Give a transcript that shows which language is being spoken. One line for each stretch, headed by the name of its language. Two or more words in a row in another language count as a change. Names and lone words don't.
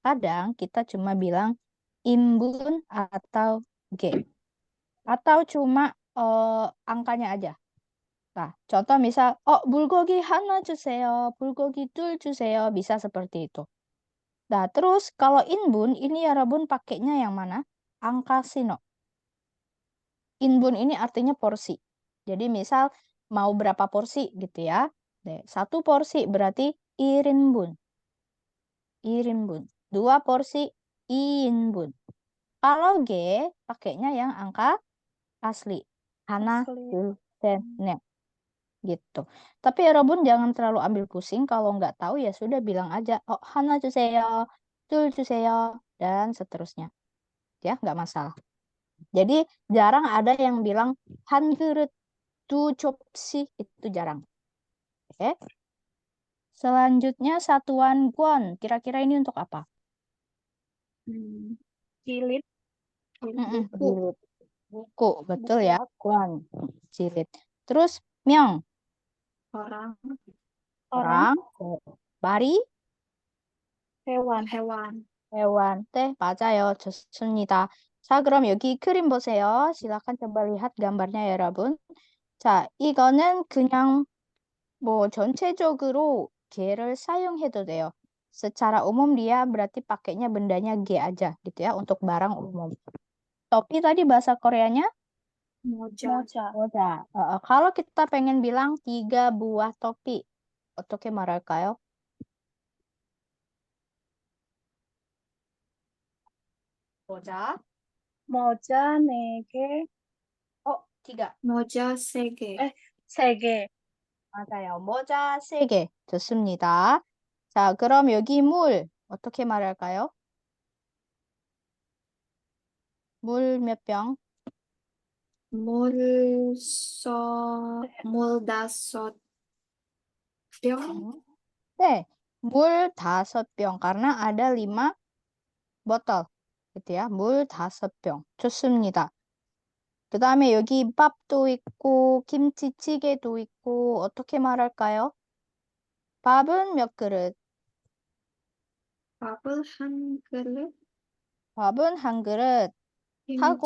Indonesian: kadang kita cuma bilang 인분 atau G. Atau cuma angkanya aja. Nah, contoh misal,
Korean: bulgogi 하나 주세요, bulgogi 둘 주세요,
Indonesian: bisa seperti itu. Nah, terus kalau inbun, ini ya Rabun pakainya yang mana? Angka sino. Inbun ini artinya porsi. Jadi misal mau berapa porsi gitu ya. Satu porsi berarti irinbun. Irinbun. Dua porsi iinbun. Kalau G pakainya yang angka asli. Hana, Asli.
Korean: 둘, 셋, 넷.
Indonesian: Gitu. Tapi ya Robun jangan terlalu ambil pusing. Kalau nggak tahu ya sudah bilang aja.
Korean: Hana 주세요, 둘 주세요,
Indonesian: dan seterusnya. Ya, nggak masalah. Jadi jarang ada yang bilang
Korean: 한 그릇 두 접시,
Indonesian: itu jarang. Oke. Selanjutnya satuan kwon. Kira-kira ini untuk apa? Jilid. buku, Jilid. Buku, betul ya. Kwon. Jilid. Terus myong. orang, Orang. Bari. Hewan. hewan. hewan.
Korean: 네, 맞아요. 좋습니다. 자, 그럼 여기 그림 보세요.
Indonesian: silakan coba lihat gambarnya ya,
Korean: 여러분. 자, 이거는 그냥 뭐 전체적으로 개를 사용해도 돼요.
Indonesian: Secara umum dia berarti pakainya bendanya G aja gitu ya untuk barang umum. Topi tadi bahasa Koreanya
Korean: 모자, 모자.
Indonesian: moja. Kalau kita pengen bilang 3 buah topi,
Korean: 어떻게 말할까요? 모자. 모자 4개. 3. 모자 3개, 에, 3개. 맞아요. 모자 3개. 좋습니다. 자, 그럼 여기 물 어떻게 말할까요? 물 몇 병? 물 5병, 네, 물 5병
Indonesian: karena ada 5 botol. gitu ya.
Korean: 물 5병. 좋습니다. 그 다음에 여기 밥도 있고 김치찌개도 있고 어떻게 말할까요? 밥은 몇 그릇? 밥을 1그릇, 밥은 1그릇 하고